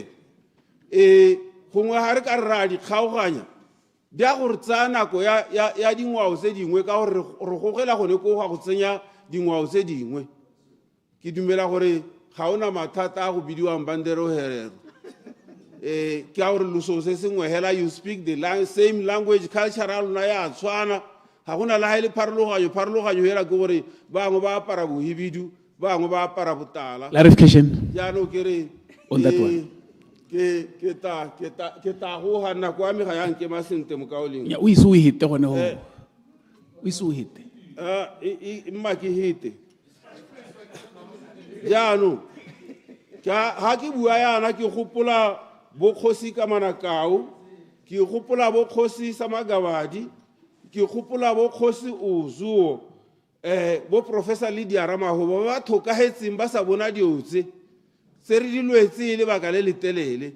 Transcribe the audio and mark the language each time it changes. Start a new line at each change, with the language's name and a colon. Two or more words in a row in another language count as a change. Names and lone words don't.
Tswana: Gongwe ga re ka ra di kgaoganya di a gore tsaya nako ya dingwao tse dingwe ka gore re gogela gone ko ga go tsenya dingwao tse dingwe. Ke dumela gore ga ona mathata a go bidiwang Mbandero Herero ke a gore loso se sengwe hela
English: you speak the same language cultural
Tswana: na ya tshwana ga gona le ha ile pharologanyo hela ke gore bangwe ba apara bohibidu bangwe ba apara botala.
English: Clarification
Tswana: jaanong ke re
English: on that one.
Tswana: ke ta go ha nako a me ga yang ke masente mo kaoleng Ya o iso o hite gone ho. O iso o hite. Mma ke hite. Jaanong ha ke bua yana ke gopola bokgosi ka Manakau, ke gopola bokgosi sa Magabadi, ke gopola bokgosi Uzuo bo Professor Lydia Ramahobo ba thokahetseng ba sa bona diotse se re di lwetse le baka le letelele.